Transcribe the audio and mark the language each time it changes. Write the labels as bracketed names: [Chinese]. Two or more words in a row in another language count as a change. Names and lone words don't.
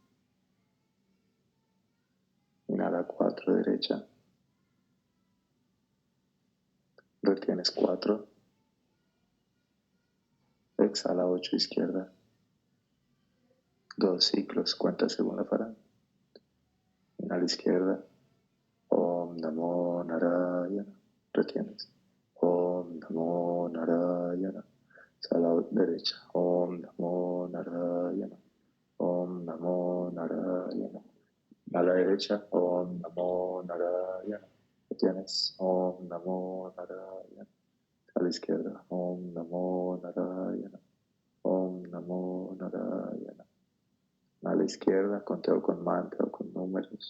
[Spanish] Inhala 4 derecha. Retienes 4. Exhala 8 izquierda. 2 ciclos. Cuenta segunda falange. Inhala izquierda. [Sanskrit] Om Namo Narayana. Retienes. Om Namo Narayana. [Spanish] Exhala derecha. [Sanskrit] Om Namo Narayana. Om Namo Narayana. [Spanish] A la derecha. [Sanskrit] Om Namo Narayana. Retienes. Om Namo Narayana. [Spanish] A la izquierda. [Sanskrit] Om Namo Narayana. Om Namo Narayana. [Spanish] A la izquierda, conteo con mantra o con números.